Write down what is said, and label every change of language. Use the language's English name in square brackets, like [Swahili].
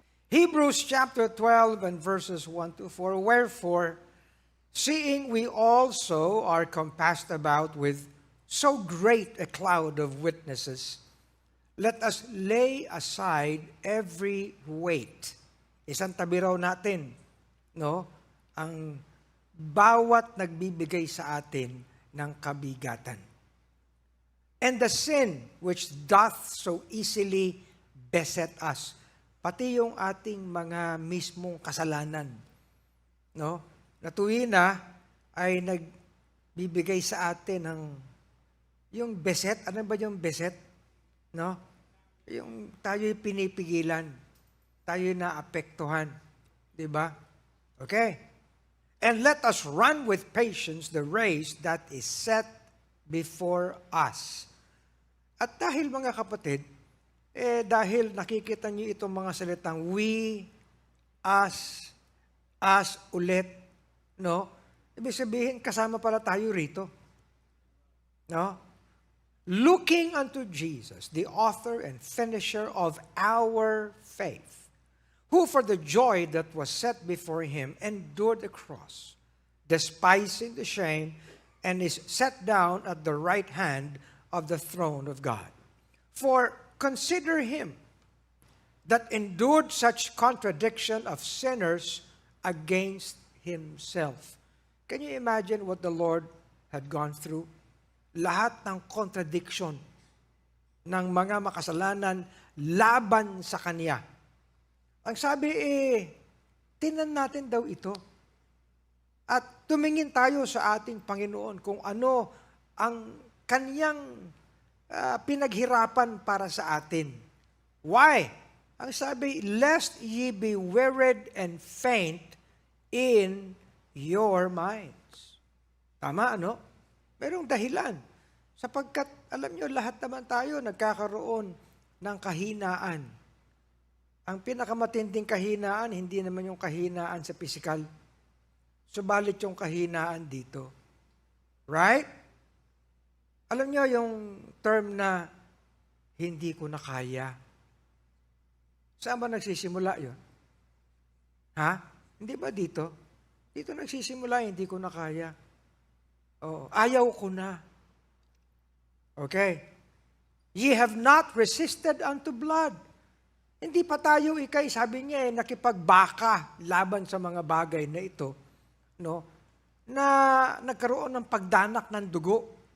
[English] Hebrews chapter 12 and verses 1 to 4. Wherefore, seeing we also are compassed about with so great a cloud of witnesses, let us lay aside every weight. [Filipino] Isang tabi raw natin, no? Ang bawat nagbibigay sa atin ng kabigatan. [English] And the sin which doth so easily beset us. [Filipino] Pati yung ating mga mismong kasalanan, no? Na tuwina ay nagbibigay sa atin ng yung beset. Ano ba yung beset? No? Yung tayo'y pinipigilan. Tayo'y naapektuhan. Diba? Okay. [English] And let us run with patience the race that is set before us. [Filipino] At dahil mga kapatid, dahil nakikita niyo itong mga salitang we, us ulit, no? Ibig sabihin, kasama pala tayo rito. No? [English] Looking unto Jesus, the author and finisher of our faith, who for the joy that was set before him endured the cross, despising the shame, and is set down at the right hand of the throne of God. For consider him that endured such contradiction of sinners against himself. Can you imagine what the Lord had gone through? [Filipino] Lahat ng contradiction ng mga makasalanan laban sa Kanya. Ang sabi tinan natin daw ito. At tumingin tayo sa ating Panginoon kung ano ang Kanyang pinaghirapan para sa atin. [English] Why? [Filipino] Ang sabi, [English] lest ye be wearied and faint in your minds. [Filipino] Tama, ano? Merong dahilan. Sapagkat, alam nyo, lahat naman tayo nagkakaroon ng kahinaan. Ang pinakamatinding kahinaan, hindi naman yung kahinaan sa pisikal. Subalit yung kahinaan dito. Right? Alam nyo yung term na hindi ko na kaya. Saan ba nagsisimula yun? Ha? Hindi ba dito? Dito nagsisimula, hindi ko na kaya. Oh, ayaw ko na. Okay. [English] Ye have not resisted unto blood. [Filipino] Hindi pa tayo sabi niya nakipagbaka laban sa mga bagay na ito, no? Na nagkaroon ng pagdanak ng dugo.